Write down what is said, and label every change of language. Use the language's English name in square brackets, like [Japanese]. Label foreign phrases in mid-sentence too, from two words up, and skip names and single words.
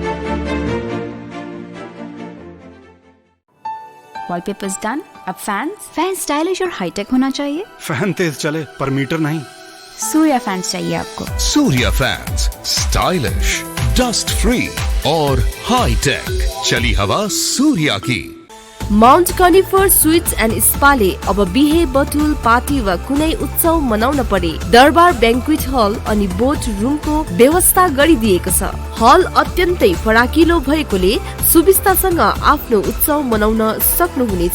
[English] Wallpapers done. [Hindi] अब फैन स्टाइलिश और हाईटेक होना चाहिए। फैन तेज चले पर मीटर नहीं। सूर्या फैंस चाहिए आपको। सूर्या फैंस, स्टाइलिश, [English] dust free [Hindi] और [English] high tech. [Hindi] चली हवा सूर्या की। [Nepali] माउन्ट कर्निफर स्वीट्स एन्ड स्पाले अब बिहे, बटुल, पार्टी वा कुनै उत्सव मनाउन परे दरबार [English] banquet hall [Nepali] अनि बोट रुमको व्यवस्था गरिदिएको छ। हल अत्यन्तै फराकिलो भएकोले सुविस्तासँग आफ्नो उत्सव मनाउन सक्नुहुनेछ।